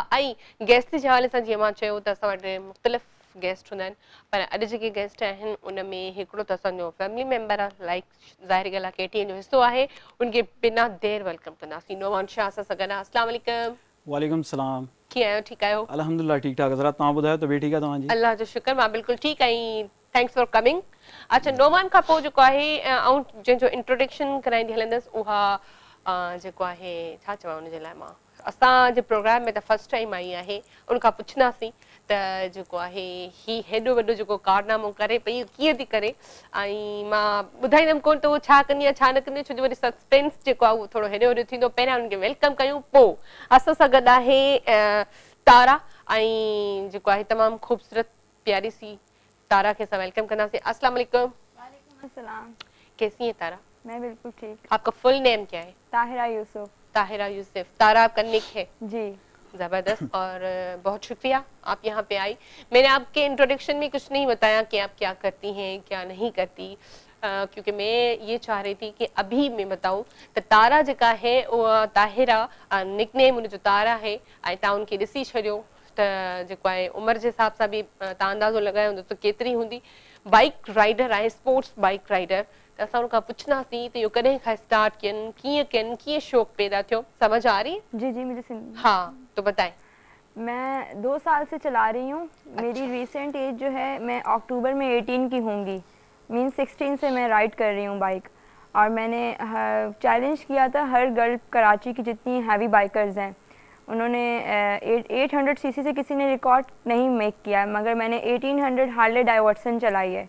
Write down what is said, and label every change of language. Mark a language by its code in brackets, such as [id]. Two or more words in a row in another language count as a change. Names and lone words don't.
[sd] ऐं गेस्ट जे हवाले सां जीअं मां चयो त असां वटि मुख़्तलिफ़ गेस्ट हूंदा आहिनि, पर अॼु जेके गेस्ट आहिनि उन में हिकिड़ो त असांजो [en] family member [sd] आहे, लाइक ज़ाहिर ॻाल्हि आहे केटीएन जो हिसो आहे, उनखे बिना देरि वेलकम कंदासीं। नोमान शाह सां गॾु। [ar] السلام عليكم. وعليكم سلام. [sd] कीअं आहियो? ठीकु आहियो? अल्हम्दुलिल्लाह ठीक ठाक। हज़रत तव्हां ॿुधायो तबीयत ठीकु आहे तव्हांजी? अल्लाह जो शुक्र, मां बिल्कुलु ठीकु ऐं [en] thanks for coming. [sd] अच्छा, नोमान खां पोइ जेको आहे ऐं जंहिंजो इंट्रोडक्शन कराईंदी हलंदसि उहा जेको आहे छा चवां हुनजे लाइ, मां असांजे प्रोग्राम में त [en] first time [sd] आई आहे, उनखां पुछंदासीं त जेको आहे ही हेॾो वॾो जेको कारनामो करे पई कीअं थी करे, ऐं मां ॿुधाईंदमि कोन त उहो छा कंदी आहे छा न कंदी आहे, छो जो वरी सस्पेंस जेको आहे उहो थोरो हेॾो होॾो थींदो। पहिरियां उनखे वेलकम कयूं, पोइ असां सां गॾु आहे तारा, ऐं जेको आहे तमामु ख़ूबसूरत [hi] प्यारी सी [sd] तारा खे असां वेलकम कंदासीं। [ar] السلام عليكم. وعليكم السلام. [hi] कैसी हैं तारा? मैं बिल्कुल ठीक। आपका फुल नेम क्या है? ताहिरा यूसुफ। ताहिरा यूसुफ। तारा आपका निक है? जी। ज़बरदस्त, और बहुत शुक्रिया आप यहाँ पे आई। मैंने आपके इंट्रोडक्शन में कुछ नहीं बताया कि आप क्या करती हैं क्या नहीं करती, क्योंकि मैं ये चाह रही थी कि अभी मैं बताऊं तो तारा जेका है वो ताहिरा निकनेम उन जो तारा है, [sd] ऐं तव्हां उनखे ॾिसी छॾियो त जेको आहे उमिरि जे हिसाब सां बि तव्हां अंदाज़ो लॻायो हूंदो त केतिरी हूंदी। [en] bike rider [sd] आहे, [en] sports bike rider. [sd] त असां उनखां पुछंदासीं त इहो कॾहिं खां स्टार्ट कयनि, कीअं शौक़ पैदा थियो? [hi] समझ आ रही? जी जी, मुझे हाँ, तो बताएं। मैं 2 साल से चला रही हूँ। मेरी [en] recent age [hi] जो है, मैं अक्टूबर में 18 की होंगी, मीन 16 से मैं राइड कर रही हूँ बाइक। और मैंने चैलेंज किया था हर गर्ल कराची की जितनी [en] heavy bikers [hi] हैं, उन्होंने 800 सीसी से किसी ने रिकॉर्ड नहीं मेक किया है, मगर मैंने 1800 हार्ले डाइवर्सन चलाई है।